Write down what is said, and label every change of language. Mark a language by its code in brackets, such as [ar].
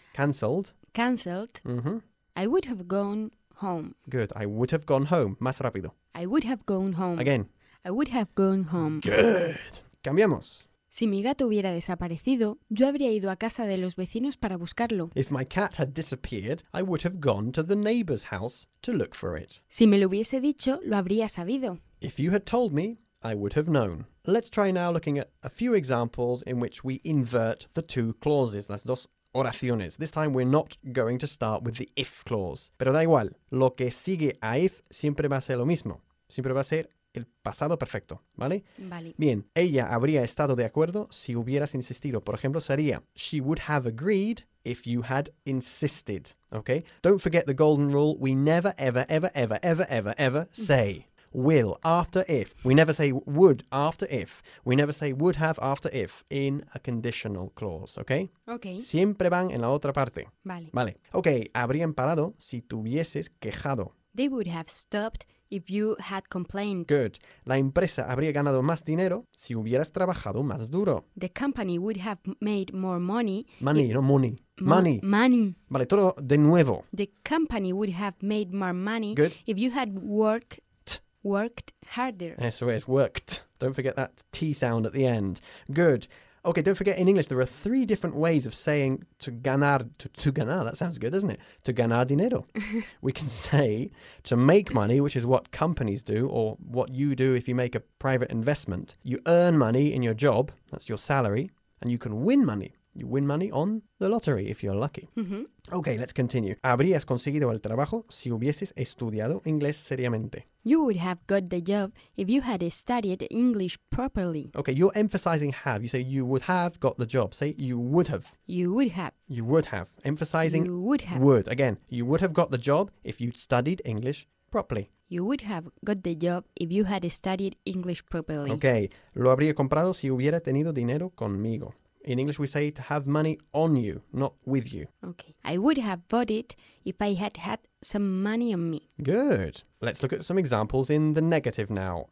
[en] Cancelled. Cancelled. Mm-hmm. I would have gone home. Good. I would have gone home. [es] Más rápido. [en] I would have gone home. Again. I would have gone home. Good. [es] Cambiamos. Si mi gato hubiera desaparecido, yo habría ido a casa de los vecinos para buscarlo. [en] If my cat had disappeared, I would have gone to the neighbor's house to look for it. [es] Si me lo hubiese dicho, lo habría sabido. [en] If you had told me, I would have known. Let's try now looking at a few examples in which we invert the two clauses, [es] las dos oraciones. [en] This time we're not going to start with the if clause. [es] Pero da igual, lo que sigue a if siempre va a ser lo mismo. Siempre va a ser el pasado perfecto, ¿vale? Vale. Bien, ella habría estado de acuerdo si hubieras insistido. Por ejemplo, sería, she would have agreed if you had insisted, ¿okay? [en] Don't forget the golden rule, we never, ever, ever, ever, ever, ever, ever say will after if. We never say would after if. We never say would have after if in a conditional clause, ¿okay? Okay. [es] Siempre van en la otra parte. Vale. Vale. [en] Okay, [es] habrían parado si tuvieses quejado. [en] They would have stopped if you had complained. Good. [es] La empresa habría ganado más dinero si hubieras trabajado más duro. [en] The company would have made more money. Money, no money. Money. Money. [es] Vale, todo de nuevo. [en] The company would have made more money. Good. If you had worked harder. [es] Eso es, [en] worked. Don't forget that T sound at the end. Good. Okay, don't forget, in English, there are three different ways of saying to ganar, that sounds good, doesn't it? To [es] ganar dinero. [en] We can say to make money, which is what companies do, or what you do if you make a private investment. You earn money in your job, that's your salary, and you can win money, You win money on the lottery if you're lucky. Mm-hmm. Okay, let's continue. [es] ¿Habrías conseguido el trabajo si hubieses estudiado inglés seriamente? [en] You would have got the job if you had studied English properly. Okay, you're emphasizing have. You say you would have got the job. Say you would have. You would have. You would have. Emphasizing you would have. Would. Again, you would have got the job if you'd studied English properly. You would have got the job if you had studied English properly. [es] Okay, lo habría comprado si hubiera tenido dinero conmigo. [en] In English, we say to have money on you, not with you. Okay. I would have bought it if I had had some money on me. Good. Let's look at some examples in the negative now.